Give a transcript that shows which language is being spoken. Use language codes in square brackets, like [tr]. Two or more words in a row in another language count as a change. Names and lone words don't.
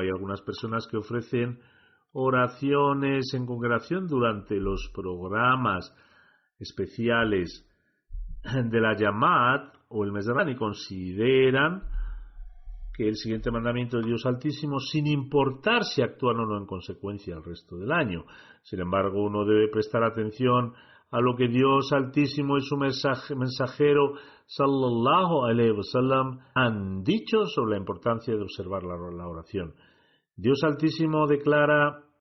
[es] Hay algunas personas que ofrecen oraciones en congregación durante los programas especiales de la Yamad o el mes de Ramán y consideran que el siguiente mandamiento de Dios Altísimo, sin importar si actúan o no en consecuencia el resto del año. Sin embargo, uno debe prestar atención a lo que Dios Altísimo y su mensajero [ar] صلى الله عليه وسلم [es] han dicho sobre la importancia de observar la oración. Dios Altísimo declara: